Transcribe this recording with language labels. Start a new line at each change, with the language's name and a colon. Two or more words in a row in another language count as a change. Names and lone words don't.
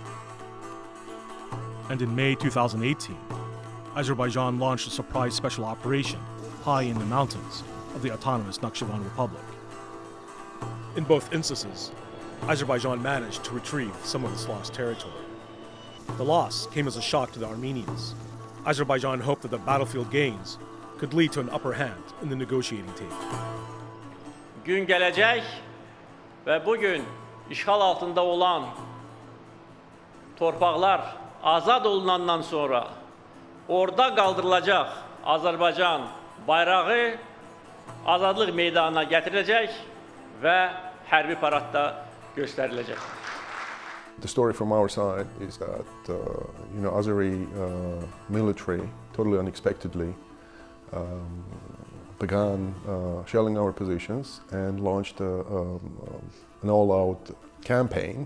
English: And in May 2018, Azerbaijan launched a surprise special operation high in the mountains of the autonomous Nakhchivan Republic. In both instances, Azerbaijan managed to retrieve some of its lost territory. The loss came as a shock to the Armenians. Azerbaijan hoped that the battlefield gains could lead to an upper hand in the negotiating table.
Azerbaijani: Gün gələcək və bugün işğal altında olan torpaqlar azad olunandan sonra orada qaldırılacaq Azərbaycan bayrağı azadlıq meydanına gətiriləcək və hərbi paradda göstəriləcək.
English: The story from our side is that Azeri military totally unexpectedly began shelling our positions and launched an all-out campaign.